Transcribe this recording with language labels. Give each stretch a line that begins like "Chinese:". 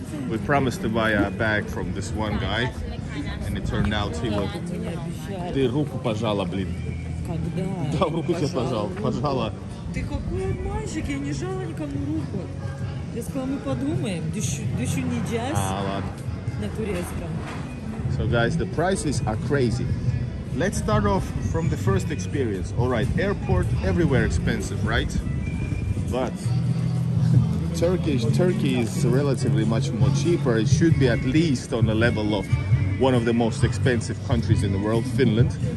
English: We promised to buy a bag from this one guy, and it turned out he was...
Russian: Ты руку пожала, блин. Когда? Да, руку тебе пожал. Пожала. Ты какой обманщик, я не жала никому руку. Я сказала, мы подумаем,
Turkish: düşüneceğiz
Russian: Ладно. на турецком.
English: So guys, the prices are crazy. Let's start off from the first experience. All right, airport, everywhere expensive, right? But Turkey is relatively much more cheaper. It should be at least on the level of one of the most expensive countries in the world, Finland.